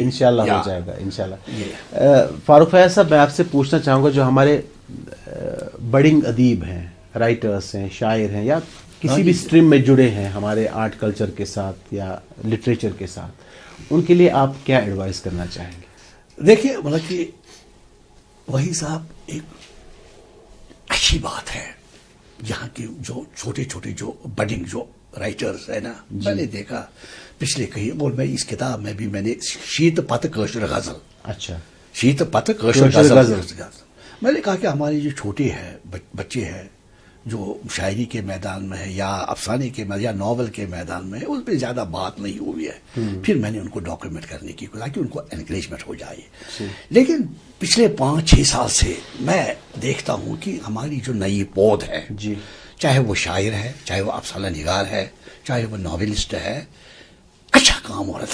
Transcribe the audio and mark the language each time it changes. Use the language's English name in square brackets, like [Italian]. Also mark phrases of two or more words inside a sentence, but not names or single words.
[Urdu] انشاءاللہ ہو جائے گا انشاءاللہ. فاروق فیاض صاحب میں آپ سے پوچھنا چاہوں گا جو ہمارے بڑنگ ادیب ہیں رائٹرس ہیں شاعر ہیں یا کسی بھی اسٹریم میں جڑے ہیں ہمارے [English] art culture [Urdu] کے ساتھ یا لٹریچر کے ساتھ ان کے لیے آپ کیا ایڈوائز کرنا چاہیں گے؟ دیکھیے مطلب کہ وہی صاحب ایک اچھی بات ہے یہاں کے جو چھوٹے جو بڈنگ جو رائٹرز ہے نا میں نے دیکھا پچھلے کہیں اور میں اس کتاب میں بھی میں نے شیت پت کاشر غزل شیت پت کاشر غزل میں نے کہا کہ ہمارے جو چھوٹے ہیں بچے ہیں جو شاعری کے میدان میں ہے یا افسانے کے یا ناول کے میدان میں ہے اس پہ زیادہ بات نہیں ہوئی ہے. پھر میں نے ان کو ڈاکیومنٹ کرنے کی تاکہ ان کو انکریجمنٹ ہو جائے. لیکن پچھلے 5-6 سال سے میں دیکھتا ہوں کہ ہماری جو نئی پود ہے, چاہے وہ شاعر ہے, چاہے وہ افسانہ نگار ہے, چاہے وہ ناولسٹ ہے, اچھا کام ہو رہا ہے.